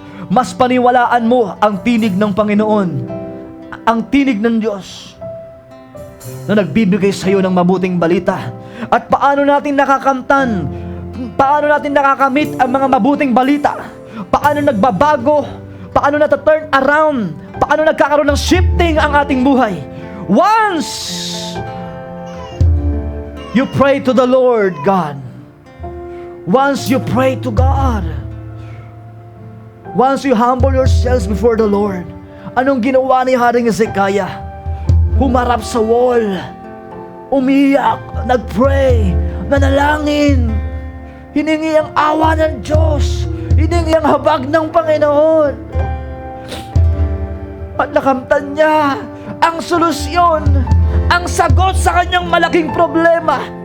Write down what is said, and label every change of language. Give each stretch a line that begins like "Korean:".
Filipino: Mas paniwalaan mo ang tinig ng Panginoon, ang tinig ng Diyos na nagbibigay sa iyo ng mabuting balita. At paano natin nakakamtan, paano natin nakakamit ang mga mabuting balita, paano nagbabago, paano nata-turn around, paano nagkakaroon ng shifting ang ating buhay.
English: Once you pray to the Lord God, once you pray to God, once you humble yourselves before the Lord.
Filipino: Anong ginawa ni Haring Hezekiah? Humarap sa wall, umiyak, nagpray, nanalangin, hiningi ang awa ng Diyos, hiningi ang habag ng Panginoon. At nakamtan niya ang solusyon, ang sagot sa kanyang malaking problema.